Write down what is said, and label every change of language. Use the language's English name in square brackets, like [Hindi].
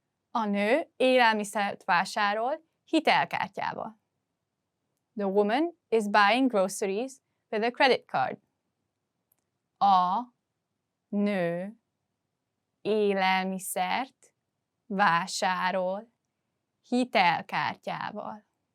[Hungarian] A nő élelmiszert vásárol hitelkártyával. [English] The woman is buying groceries with a credit card. [Hungarian] A nő élelmiszert vásárol hitelkártyával.